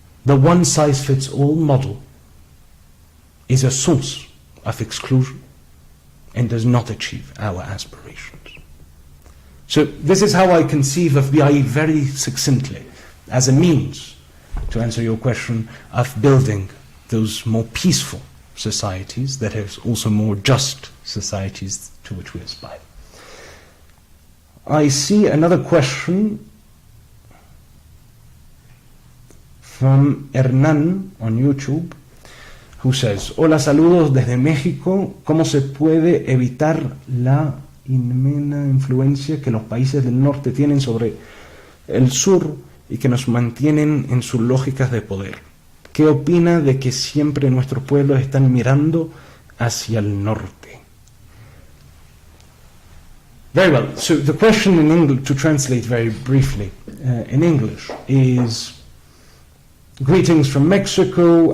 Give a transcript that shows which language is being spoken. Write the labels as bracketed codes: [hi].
[en] the one-size-fits-all model is a source of exclusion and does not achieve our aspirations. So this is how I conceive of BIE very succinctly, as a means, to answer your question, of building those more peaceful societies that are also more just societies to which we aspire. I see another question from Hernán on YouTube, who says, [es] hola, saludos desde México, ¿cómo se puede evitar la inmensa influencia que los países del norte tienen sobre el sur y que nos mantienen en sus lógicas de poder? ¿Qué opina de que siempre nuestros pueblos están mirando hacia el norte? [en] Very well. So the question in English, to translate very briefly in English, is, greetings from Mexico.